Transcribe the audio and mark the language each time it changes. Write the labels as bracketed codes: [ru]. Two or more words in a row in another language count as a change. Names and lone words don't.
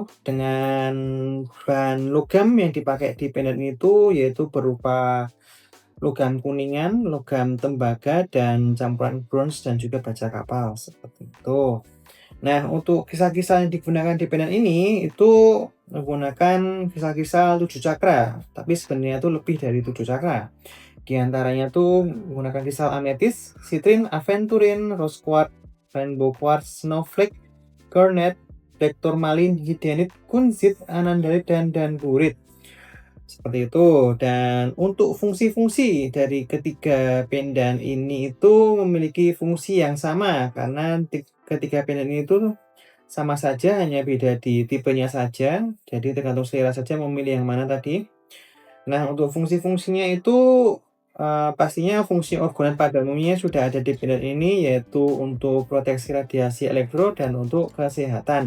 [id] Dengan bahan logam yang dipakai di pendan itu yaitu berupa logam kuningan, logam tembaga, dan campuran bronze dan juga baja kapal seperti itu. Nah, untuk kisah-kisah yang digunakan di pendan ini itu menggunakan kisah-kisah 7 cakra, tapi sebenarnya itu lebih dari 7 cakra. Di antaranya tuh menggunakan kristal ametis, [en] citrine, aventurine, rose quartz, rainbow quartz, snowflake, garnet, black tourmaline, hydranite, kunzit, anandrite, [id] dan danburite. Seperti itu. Dan untuk fungsi-fungsi dari ketiga pendan ini itu memiliki fungsi yang sama, karena ketiga pendan ini itu sama saja, hanya beda di tipenya saja. Jadi tergantung selera saja memilih yang mana tadi. Nah, untuk fungsi-fungsinya itu pastinya fungsi organ pada umumnya sudah ada di pendan ini, yaitu untuk proteksi radiasi elektro dan untuk kesehatan.